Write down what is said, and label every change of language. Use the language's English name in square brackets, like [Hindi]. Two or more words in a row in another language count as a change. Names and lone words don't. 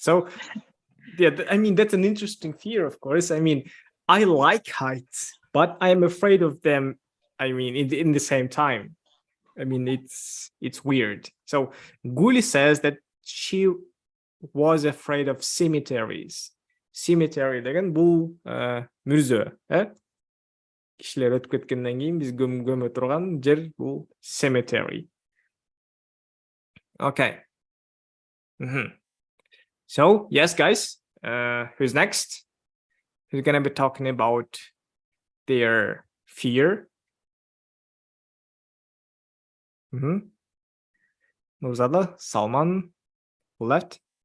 [English] So yeah, I mean, that's an interesting fear, of course. I mean, I like heights, but I'm afraid of them. I mean, in the same time. I mean, it's weird. So Guli says that she was afraid of cemeteries. [Kyrgyz] Cemetery деген бұл мүрзө, кишилер өтүп кеткенден кийин биз көмө турган жер бұл cemetery. [English] Okay. So, yes, guys, who's next? Who's gonna be talking about their fear? Nuzada, Salman, who left?